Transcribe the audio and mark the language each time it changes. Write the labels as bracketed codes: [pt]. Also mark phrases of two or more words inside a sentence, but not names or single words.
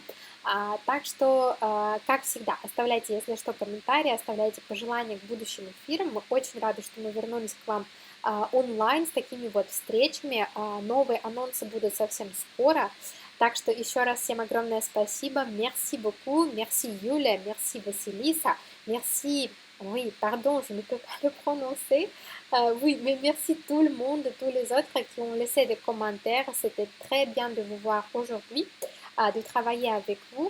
[ru] Так что, как всегда, оставляйте, если что, комментарии, оставляйте пожелания к будущим эфирам. Мы очень рады, что мы вернулись к вам онлайн с такими вот встречами. Новые анонсы будут совсем скоро. Так что еще раз всем огромное спасибо. [fr] Merci beaucoup. Merci Юля. Merci Василиса. Merci. Oui, pardon, je ne peux pas le prononcer. Oui, mais merci tout le monde, tous les autres qui ont laissé des commentaires. C'était très bien de vous voir aujourd'hui, de travailler avec vous.